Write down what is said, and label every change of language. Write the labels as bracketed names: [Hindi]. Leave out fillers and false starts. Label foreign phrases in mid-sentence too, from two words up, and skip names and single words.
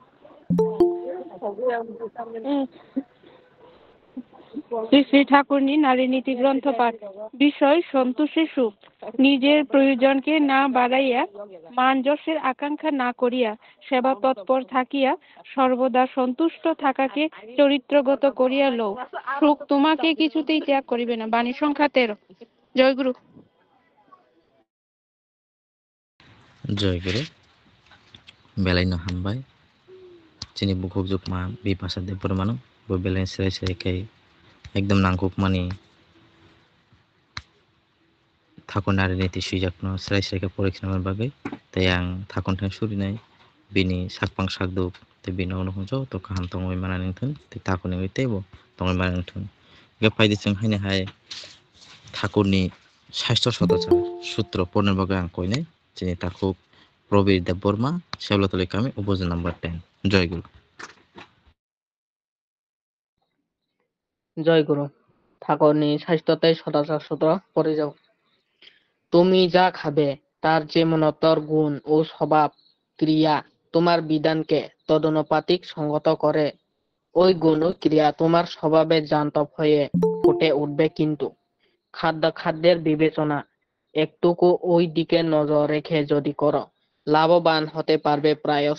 [Bangla] শ্রী শ্রী ঠাকুরনি নারী নীতি গ্রন্থ পাঠ বিষয় সন্তোষের সুখ নিজের প্রয়োজনকে না বাড়াইয়া মান যশের আকাঙ্ক্ষা না করিয়া সেবা তৎপর থাকিয়া সর্বদা সন্তুষ্ট থাকাকে চরিত্রগত করিয়া লও সুখ তোমাকে কিছুতেই ত্যাগ করিবে না বাণী সংখ্যা 13 জয়গুরু [Kok Borok] জয়গুরু বেলাই no hambai chini bukhuk jukma bipasa de pormano bo balance serai kai ekdom nangkuk mani thakun nariniti suijakno serai kai porikhnamar bagai tei ang thakun thang surinai bini sakpang sakduk tei bini ono joto kaham tongoi mananingthun tei thakuni teibo tongoi mananingthun paidi chung haine hai thakurni স্বাস্থ্য সদাচার সূত্র পড়নের বাগে ang koinai chini takhuk প্রবীর দেববর্মা শেওলাতলি কামি উপজেলা নাম্বার 10 জয়গুরু [Bangla] জয় গুরু। ঠাকুরনি স্বাস্থ্যতে সদাচার সূত্র পড়ে যাও। তুমি যা খাবে তার যে মনতর গুণ ও স্বভাব ক্রিয়া তোমার বিধানকে তদনুপাতিক সঙ্গত করে ওই গুণ ও ক্রিয়া তোমার স্বভাবে জান্তব হয়ে ফুটে উঠবে, কিন্তু খাদ্যের বিবেচনা একটুকু ওই দিকে নজর রেখে যদি করো লাভবান হতে পারবে প্রায়শ।